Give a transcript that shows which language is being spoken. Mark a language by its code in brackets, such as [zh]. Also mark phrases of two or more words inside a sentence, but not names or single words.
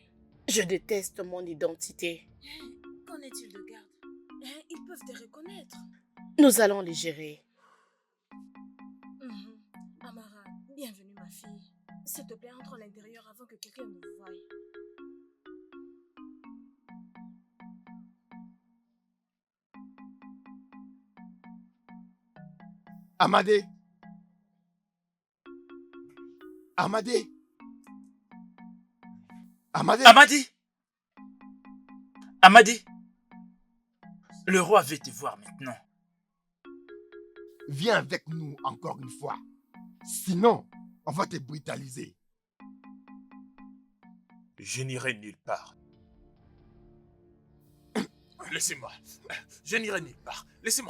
[fr] Je déteste mon identité. Qu'en est-il de garde? Ils peuvent te reconnaître. Nous allons les gérer. Amara, bienvenue ma fille. S'il te plaît, entre à l'intérieur avant que quelqu'un ne me voie. Amadé. Amadé. Amadé. Amadi! Amadi! Le roi veut te voir maintenant. Viens avec nous encore une fois. Sinon, on va te brutaliser. Je n'irai nulle part. Laissez-moi. Je n'irai nulle part. Laissez-moi.